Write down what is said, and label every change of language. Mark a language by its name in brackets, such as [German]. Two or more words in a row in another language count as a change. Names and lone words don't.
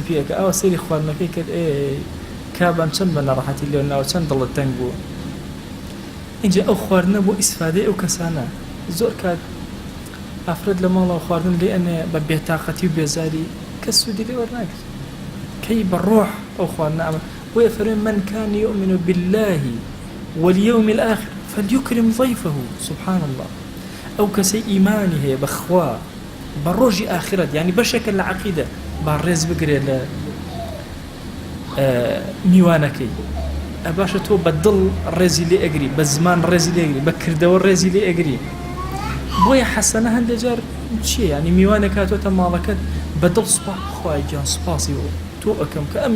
[Central Kurdish] پێکە ئەوە سەیری خواردنەکەی کرد کابان چەند بە نەڕەحەتی لێ ناوە چەند دڵت تەنگ بووە اینجا ئەو خواردنە بۆ ئیسفادەی ئەو کەسانە زۆر کات ئافرەت لە ماڵەوە خواردن لێ ئەنێ بە بێتاقەتی و بێزاری کەس سوودی لێ وەرناگرێت کەی بەڕۆح ئەو خواردنە ئەمە بۆیە فەرمێن [Arabic] من كان يؤمن بالله واليوم الآخر فليكرم ضيفه سبحان الله [Central Kurdish] ئەو کەسەی ئیمانی هەیە بەخوا بە ڕۆژی ئاخرەت یعنی بەشێکە لە عەقیدە با ڕێز بگرێت لە میوانەکەی ئەباشە تۆ بە دڵ ڕێزی لێ ئەگری بە زمان ڕێزی لێ ئەگری بە کردەوە ڕێزی لێ ئەگری بۆیە حەسەنە هەندێک جار چییە ینی میوانێک هاتوۆتە ماڵەکەت بە دڵ سوپاس خوای گیان سوپاسی تۆ ئەەکەم کە ئەم